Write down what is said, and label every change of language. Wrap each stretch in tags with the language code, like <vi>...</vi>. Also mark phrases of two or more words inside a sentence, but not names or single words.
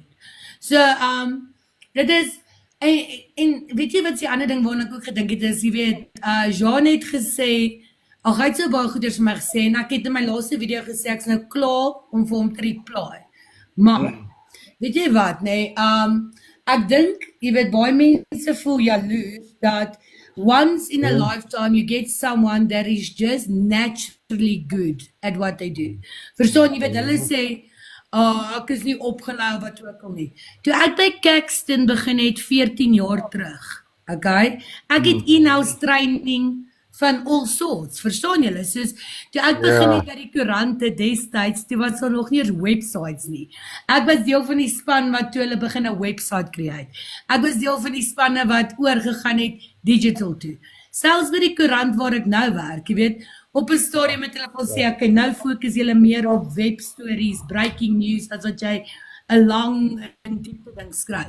<af>So, dit is, en weet jy wat die ander ding waarna ek ook gedink het is, jy weet, Jean het gesê, hy het so baie goeders vir my gesê, en ek het in my laaste video gesê, ek is nou klaar om vir hom te reply. Maar, weet jy wat, nee, ek dink, jy weet, baie mense voel jaloers, dat</af> <en>once in a lifetime you get someone that is just naturally good at what they do.</en> <af>Verstaan, jy weet, hulle sê, ek is nie opgelou wat ook al nie. Toe ek by Caxton begin het 14 jaar terug, okay? Ek het</af> <en>in-house training</en> <af>van</af> <en>all sorts,</en> <af>verstaan julle? Soos, toe ek begin het by die koerante destyds, toe was daar nog nie eens websites nie. Ek was deel van die span wat toe hulle begin 'n website create. Ek was deel van die spanne wat oorgegaan het digital toe. Selfs by die koerant waar ek nou werk, jy weet, op 'n stadium het hulle gesê, okay, nou fokus julle meer op webstories,</af> <en>breaking news,</en> <af>as wat jy 'n lang en diepe ding skryf.</af>